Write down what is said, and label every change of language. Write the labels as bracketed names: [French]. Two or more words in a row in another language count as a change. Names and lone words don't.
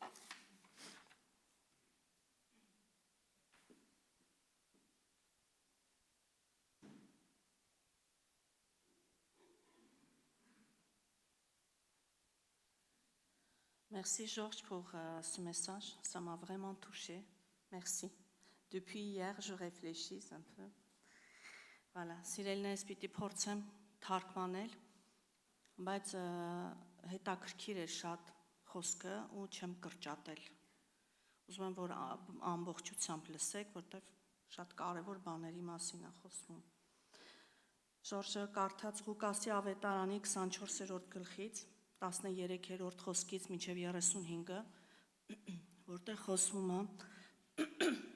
[French] Merci Georges pour ce message, ça m'a vraiment touchée. Merci. Depuis hier, je réfléchis un peu. Voilà, [Armenian] սիրելիներս պիտի փորձեմ թարգմանել, բայց հետաքրքիր է շատ խոսքը ու չեմ կրճատել։ Ուզում եմ, որ ամբողջությամբ լսեք, որտեղ շատ կարևոր բաների մասին է խոսվում։ Ժորժը կարդաց Ղուկասի ավետարանի 24-րդ գլխից 13-րդ խոսքից մինչև 35-ը, որտեղ խոսվում է